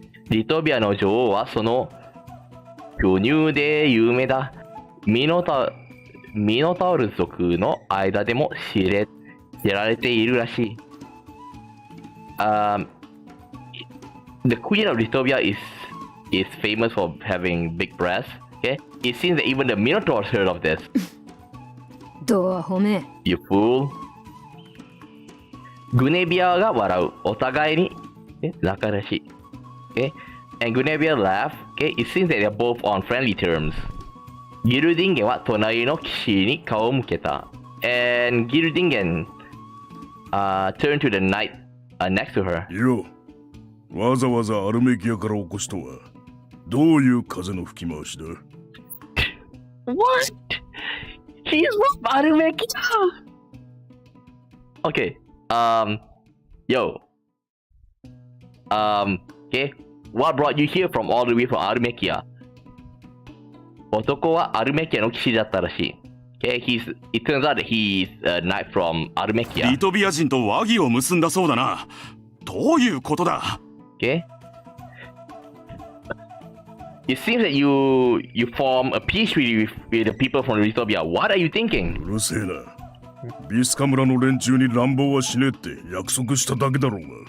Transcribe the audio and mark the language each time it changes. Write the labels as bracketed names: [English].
[Japanese] リトビアの女王はその巨乳で有名だ。ミノタウル族の間でも知られているらしい。 [English] The Queen of Litovia is famous for having big breasts. Okay, it seems that even the Minotaurs heard of this. [Japanese] どう褒め [English] You fool. [Japanese] グネビアが笑う。お互いに仲らしい。 [English] Okay, and Gunevia laugh. Okay, it seems that they're both on friendly terms. [Japanese] ギルディンゲンは隣の騎士に顔を向けた。 [English] And ギルディンゲンturned to the knight next to her. [Japanese] よ、わざわざアルメキアから起こしとはどういう風の吹き回しだ？ [English] What? He's from Armekia. Okay. Yo. Okay. What brought you here from all the way from Armekia? [Japanese] 男はアルメキアの騎士だったらしい。 [English] Okay, it turns out that he's a knight from Armekia. [Japanese] リトビア人と和議を結んだそうだな。どういうことだ？ [English] Okay. It seems that you form a peace treaty with the people from Litovia. What are you thinking? [Japanese] うるせえな。ビスカ村の連中に乱暴はしねえって約束しただけだろうが。